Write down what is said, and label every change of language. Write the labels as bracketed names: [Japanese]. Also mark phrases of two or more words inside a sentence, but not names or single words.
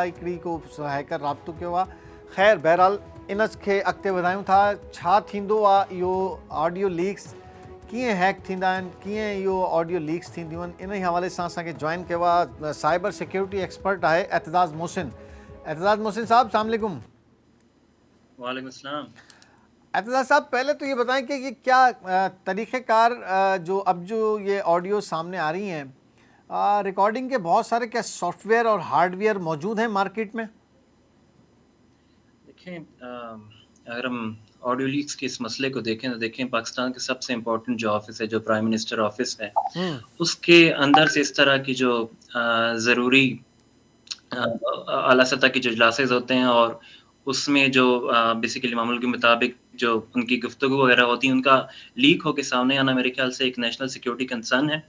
[Sindhi] हिकिड़ी को हैकर राब्तो कयो आहे। ख़ैर बहरहाल इन खे अॻिते वधायूं था। छा थींदो आहे इहो ऑडियो लीक्स, कीअं हैक थींदा आहिनि, कीअं इहो ऑडियो लीक्स थींदियूं आहिनि, इन हवाले सां असांखे जॉइन कयो आहे साइबर सिक्योरिटी एक्सपर्ट आहे एतज़ाज़ मोहसिन। एतज़ाज़ मोहसिन साहब, [Arabic] السلام علیکم. وعلیکم السلام. [Sindhi] एतज़ाज़ साहब, [Urdu] پہلے تو یہ بتائیں کہ یہ کیا طریقہ کار جو اب جو یہ آڈیو سامنے آ رہی ہیں، ریکارڈنگ کے بہت سارے کیا سافٹ ویئر اور ہارڈ ویئر موجود ہیں مارکیٹ میں? دیکھیں، اگر ہم آڈیو لیکس کے اس مسئلے کو دیکھیں تو دیکھیں پاکستان کے سب سے امپورٹنٹ جو آفس ہے، جو [English] prime minister office [Urdu] ہے، اس کے اندر سے اس طرح کی جو ضروری اعلیٰ سطح کی جو اجلاسیں ہوتے ہیں اور اس میں جو بیسکلی معمول کے مطابق جو ان کی گفتگو وغیرہ ہوتی ہے، ان کا لیک ہو کر سامنے آنا میرے خیال سے ایک [English] national security concern [Urdu] ہے.